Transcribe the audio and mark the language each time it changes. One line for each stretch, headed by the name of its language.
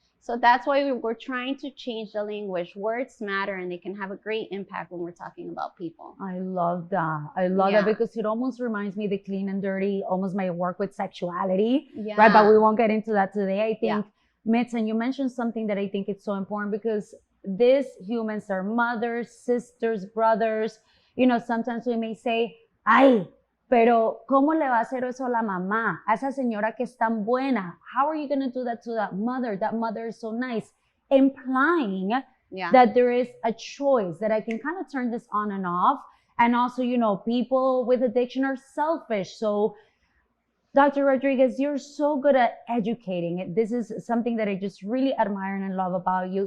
English: So that's why we're trying to change the language. Words matter, and they can have a great impact when we're talking about people. I love that. I love that because it almost reminds me the clean and dirty, almost my work with sexuality, right? But we won't get into that today. I think, Mitz, and you mentioned something that I think it's so important because these humans are mothers, sisters, brothers. You know, sometimes we may say,
Spanish: ay, pero ¿cómo le va a hacer eso a la mamá? A esa señora que es tan buena.
English: How are you going to do that to that mother? That mother is so nice. Implying that there is a choice, that I can kind of turn this on and off. And also, you know, people with addiction are selfish. So, Dr. Rodriguez, you're so good at educating. This is something that I just really admire and love about you.